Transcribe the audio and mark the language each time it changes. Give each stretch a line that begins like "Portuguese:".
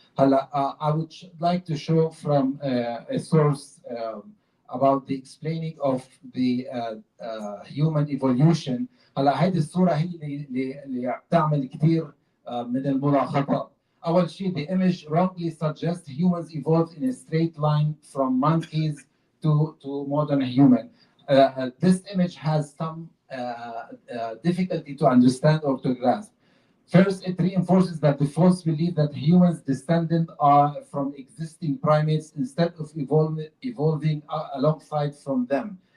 English: I would like to show from a source about the explaining of the human evolution.
Arabic: هلا هيدي الصورة هي اللي بتعمل كثير من الملاحظات. أول شيء,
English: the image wrongly suggests humans evolved in a straight line from monkeys to modern human. This image has some difficulty to understand or to grasp. First, it reinforces that the false belief that humans descended are from existing primates instead of evolving alongside from them.